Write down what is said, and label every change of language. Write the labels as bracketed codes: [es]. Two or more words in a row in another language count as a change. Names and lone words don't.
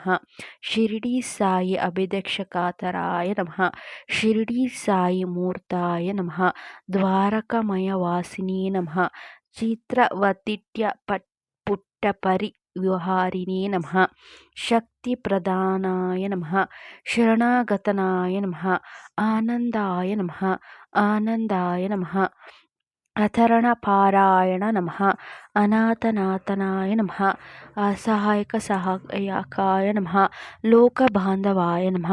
[sa] ಶಿರಡಿ ಸಾಯಿ ಅಭಿದಕ್ಷಕಾತರಾಯ ನಮಃ. ಶಿರಡಿ ಸಾಯಿ ಮೂರ್ತಾಯ ನಮಃ. ದ್ವಾರಕಮಯ ವಾಸಿನೇ ನಮಃ. ಚಿತ್ರವತಿಟ್ಯ ಪುಟ್ಟಪರಿ ವ್ಯವಹಾರಿಣೇ ನಮಃ. ಶಕ್ತಿ ಪ್ರಧಾನಾಯ ನಮಃ. ಶರಣಾಗತನಾಯ ನಮಃ. ಆನಂದಾಯ ನಮಃ. ಆನಂದಾಯ ನಮಃ. ಅಥರ್ವಣಪಾರಾಯಣ ನಮಃ. ಅನಾಥನಾಥನಾಯ ನಮಃ. ಸಹಾಯಕಾಯ ನಮಃ. ಲೋಕಬಾಂಧವಾಯ ನಮಃ.